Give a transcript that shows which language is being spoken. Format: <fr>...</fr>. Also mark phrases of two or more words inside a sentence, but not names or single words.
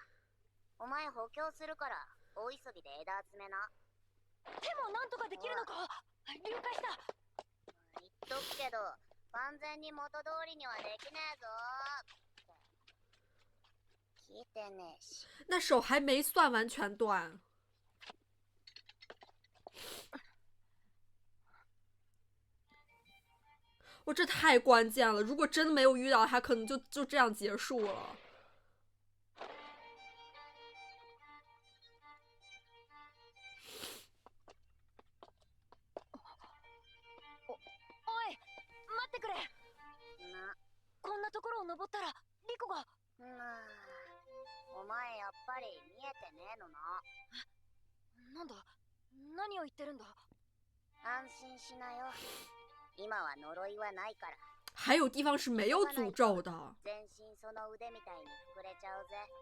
<ja>お前補強するから大急ぎで枝集めな。でもなんとかできるのか。了解した。言っとくけど完全に元通りにはできねえぞ。聞いてねえし。</ja> <zh>那手还没算完全断。我这太关键了，如果真没有遇到他，可能就这样结束了。</zh> <ja>おい、待ってくれ。こんなところを登ったらリコが。お前やっぱり見えてねえのな。なんだ、何を言ってるんだ。安心しなよ。今は呪いはないから。</ja> <zh>还有地方是没有诅咒的。</zh> <ja>全身その腕みたいに膨れちゃうぜ。</ja>